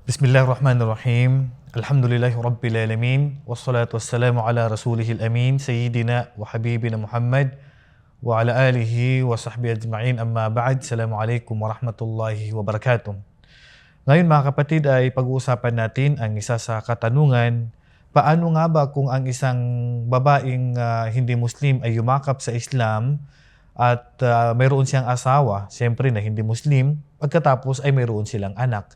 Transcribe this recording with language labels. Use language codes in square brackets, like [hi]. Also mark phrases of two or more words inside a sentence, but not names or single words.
[ar] بسم الله الرحمن الرحيم. الحمد لله رب العالمين. والصلاة والسلام على رسوله الأمين. سيدنا وحبيبنا محمد. وعلى آله وصحبه أجمعين. أما بعد. السلام عليكم ورحمة الله وبركاته. [tl] Ngayon mga kapatid ay pag-uusapan natin ang isa sa katanungan. Paano nga ba kung ang isang babaeng hindi Muslim ay yumakap sa Islam at mayroon siyang asawa, siyempre na hindi Muslim, pagkatapos ay mayroon silang anak?